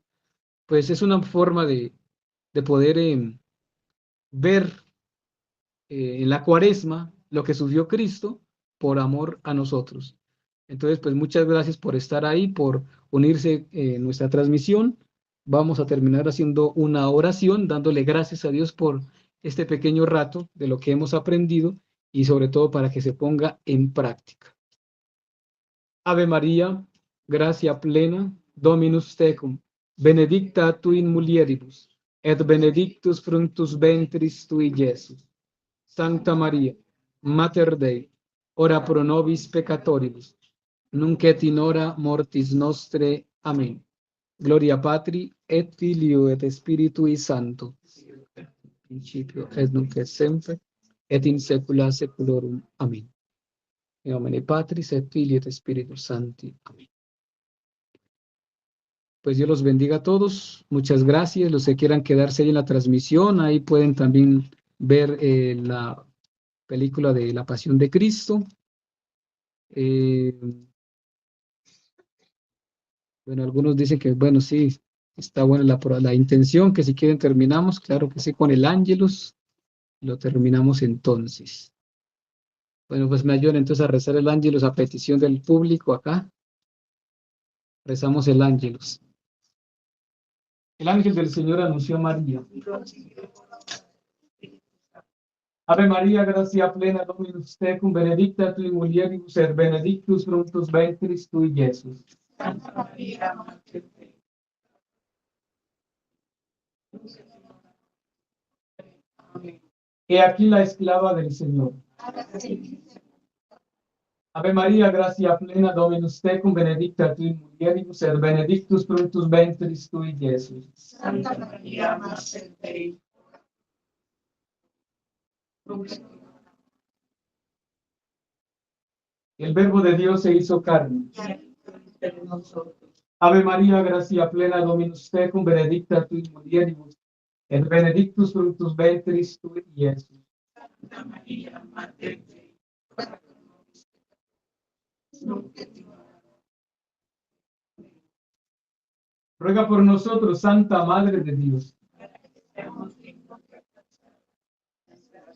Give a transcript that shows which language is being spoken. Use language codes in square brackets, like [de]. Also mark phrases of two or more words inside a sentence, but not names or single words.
[es] Pues es una forma de poder ver en la cuaresma lo que sufrió Cristo por amor a nosotros. Entonces, pues muchas gracias por estar ahí, por unirse en nuestra transmisión. Vamos a terminar haciendo una oración, dándole gracias a Dios por este pequeño rato de lo que hemos aprendido y sobre todo para que se ponga en práctica. [la] Ave María, gracia plena, Dominus tecum, benedicta tu in mulieribus, et benedictus fructus ventris tui, Iesus. Sancta Maria, Mater Dei, ora pro nobis peccatoribus, nunc et in hora mortis nostre. [es] Amén. [la] Gloria Patri, et Filio, et Spiritui Sancto, principio et nunc et semper, et in saecula saeculorum. [es] Amén. [la] In nomine Patris et Filii et Spiritus Sancti. [es] Amén. Pues Dios los bendiga a todos. Muchas gracias. Los que quieran quedarse ahí en la transmisión, ahí pueden también ver la película de la Pasión de Cristo. Bueno, algunos dicen que, bueno, sí, está buena la intención, que si quieren terminamos, claro que sí, con el Ángelus, lo terminamos entonces. Bueno, pues me ayudan entonces a rezar el Ángelus a petición del público acá. Rezamos el Ángelus. El ángel del Señor anunció a María. [la] Ave María, gracia plena, Dominus tecum, benedicta tu in mulieribus, et benedictus fructus ventris tui, Iesus. [es] Santa María, Madre de Dios, amén. He aquí la esclava del Señor. [la] Ave María, gracia plena, Dominus tecum, benedicta tu in mulieribus, et benedictus fructus ventris tui, Iesus. [es] Santa María, Madre de Dios, El Verbo de Dios se hizo carne. entre nosotros. [la] Ave María, gracia plena, Dominus tecum, benedicta tu in mulieribus, et benedictus fructus ventris tui, Iesus. [es] Santa María, Madre de Dios, Ruega por nosotros, Santa Madre de Dios. seamos dignos de alcanzar